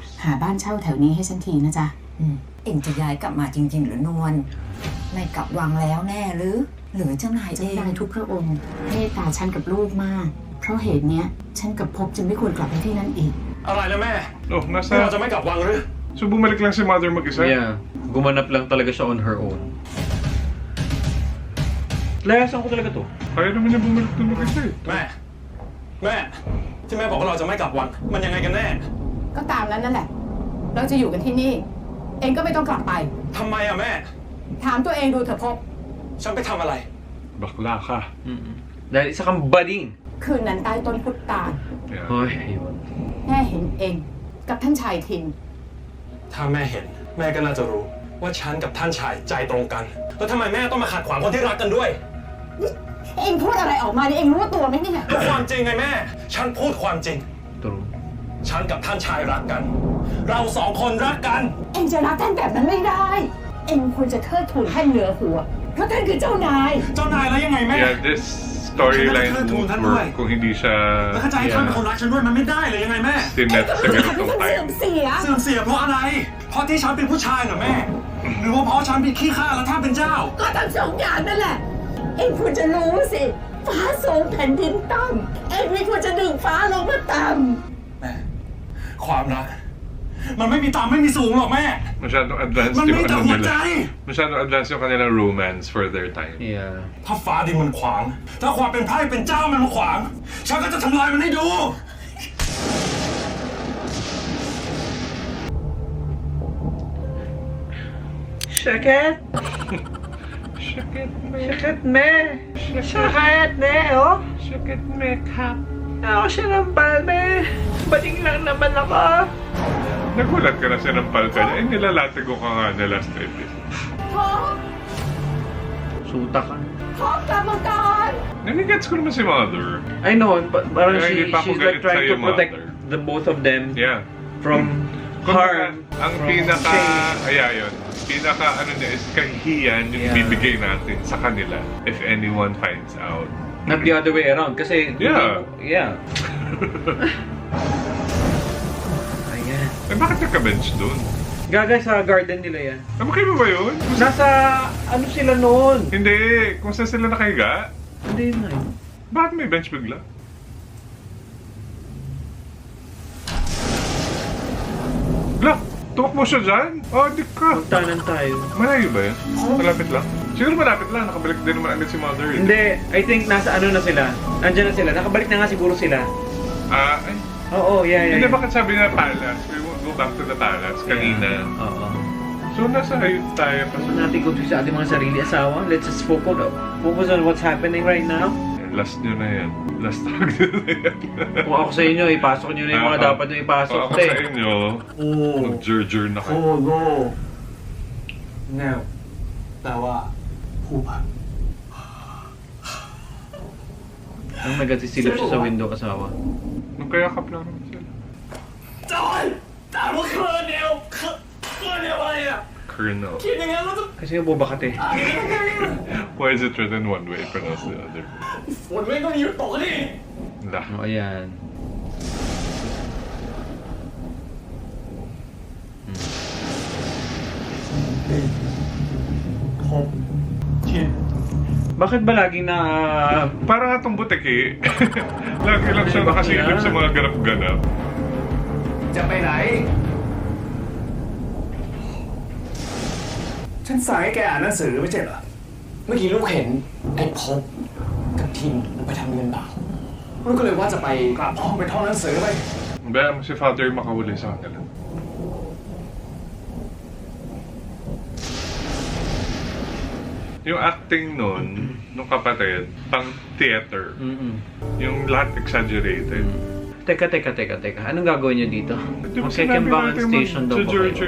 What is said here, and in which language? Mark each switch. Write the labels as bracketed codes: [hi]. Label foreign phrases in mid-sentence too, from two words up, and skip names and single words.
[th] หาบ้านเช่าแถวนี้ให้ฉันทีนะจ๊ะ เอ็งจะย้ายกลับมาจริง ๆ หรือนวลไม่กลับวังแล้วแน่หรือเจ้านายเอ เจ้าง นายทุกพระองค์เมตตาฉันกับลูกมาก เพราะเหตุเนี้ยฉันกับภพจึงไม่ควรกลับไปที่นั่นอีก อะไรนะแม่ Oh, เราจะไม่กลับวังหรือ [tl] So bumalik lang si Mother mag-isa? Yeah. Gumanap lang talaga siya [en] on her own. [tl] Layasan ko talaga to. Kaya naman niya bumalik doon mag-isa eh. [th] แม่ที่แม่บอกว่าเราจะไม่กลับวังมันยังไงกันแน่ ก็ตามนั้นนั่นแหละ เราจะอยู่กันที่นี่ เองก็ไม่ต้องกลับไป ทำไมอะแม่ ถามตัวเองดูเถอะภพ ฉันไปทำอะไร [tl] Bakla ka. Dahil isa kang bading. [th] คืนนั้นใต้ต้นพุทธา [tl] Yeah. Ay, ayun. [th] แม่เห็นเองกับท่านชายทิน ถ้าแม่เห็นแม่ก็น่าจะรู้ว่าฉันกับท่านชายใจตรงกัน แล้วทำไมแม่ต้องมาขัดขวางคนที่รักกันด้วย เองพูดอะไรออกมาเนี่ยเองรู้ตัวไหมเนี่ย ก็ความจริงไงแม่ ฉันพูดความจริง [tl] True. [th] ฉันกับท่านชายรักกัน เราสองคนรักกัน เองจะรักท่านแบบนั้นไม่ได้ เองควรจะเทิดทูนท่านเหนือหัว เพราะท่านคือเจ้านาย เจ้านายแล้วยังไงแม่ [en] Yeah, this storyline won't work [tl] kung hindi siya [th] แล้วเข้าใจให้ท่านเป็นคนรักฉันด้วยมันไม่ได้เลยยังไงแม่ [tl] sinet sa ganitong [th] เสื่อ [tl] time. [th] มเสีย เสื่อมเสียเพราะอะไร เพราะที่ฉันเป็นผู้ชายเหรอแม่ หรือว่าเพราะฉันเป็นขี้ข้าแล้วท่านเป็นเจ้า ก็ทั้งสองอย่างนั่นแหละ เองควรจะรู้สิ ฟ้าสูงแผ่นดินต่ำเองไม่ควรจะดึงฟ้าลงมาต่ำ แม่ ความรัก มันไม่มีต่ำไม่มีสูงหรอกแม่ [tl] Masyadong advanced [th] มัน [tl] yung [th] มีแต่ [tl] ano [th] หัวใจ [tl] nila. Masyadong advanced yung kanilang romance [en] for their time. [tl] Yeah. [th] ถ้าฟ้าดินมันขวาง ถ้าความเป็นไพร่เป็นเจ้ามันมาขวาง ฉันก็จะทำลายมันให้ดู [tl] Shakit! Shakit me! Shakit me! Shakit me, oh! Shakit me, kap! Ako siya ng palme! Bading lang naman ako! Nagulat ka na sinampal ka niya. Eh, nilalatigo ka nga na last episode. Suta ka. [th] พบกรรมการ [tl] Nanigets ko naman si Mother. [en] I know, but parang [tl] Kaya hindi pa ako [en] she's like [tl] galit [en] trying to [tl] sa'yo, [en] protect [tl] Mother. [en] the both of them Yeah. from harm. [tl] Ang [en] from [tl] pinaka, [en] shame. [tl] yun. Pinaka ano niya is kahihiyan yung Yeah. bibigay natin sa kanila [en] if anyone finds out. Not the other way around. [tl] Kasi, Yeah. Yeah. Ayan. Eh bakit nagka-bench doon? Gaga sa garden nila yan. Namakay mo ba yun? Nasa, ano sila noon? Hindi. Kung saan sila nakahiga? Hindi na yun. Bakit may bench bigla? Bla! Tumakbo siya dyan? Oh, di ka. Magtanan tayo. Malayo ba yun? Malapit lang? Siguro malapit lang. Nakabalik din naman agad si Mother. eh. Hindi, I think nasa ano na sila. Nandiyan na sila. Nakabalik na nga siguro sila. Ah, ay. Oo, yeah. Hindi, bakit sabi na palace? [en] We will go back to the palace kanina. [tl] Oo. So, nasa ayun tayo. Huwag natin kung sa ating mga sarili asawa. [en] Let's just focus on what's happening right now. [tl] Last nyo na yan. Last talk nyo na yan. Kung ako sa inyo, ipasok nyo na yung mga dapat nyo ipasok. Kung ako sa inyo, mag-jur-jur na kayo. [en] Oh no [th] แนวแต่ว่าผู้พัน [tl] Ang nagsisilip siya sa window, asawa. Magkayakap lang naman sila. Joy! Colonel. Kasi yung bubakat eh. [en] Why is it written one way, pronounced the other? [tl] Lah. O, ayan. Bakit ba laging na... Parang atong butiki. Lagi lang siya nakasilip sa mga ganap-ganap. [th] จะไปไหน ฉันสั่งให้แกอ่านหนังสือไม่ใช่เหรอ เมื่อกี้ลูกเห็นไอ้พบกับทิมมันไปทำเงินเปล่าลูกก็เลยว่าจะไปกลับห้องไปท่องหนังสือไป [tl] Bam, si Father makahuli sa kanila. Yung acting nun, nung kapatid, pang theater. Yung lahat exaggerated. Teka. Anong gagawin niyo dito? Magkikimbangan station daw po kayo.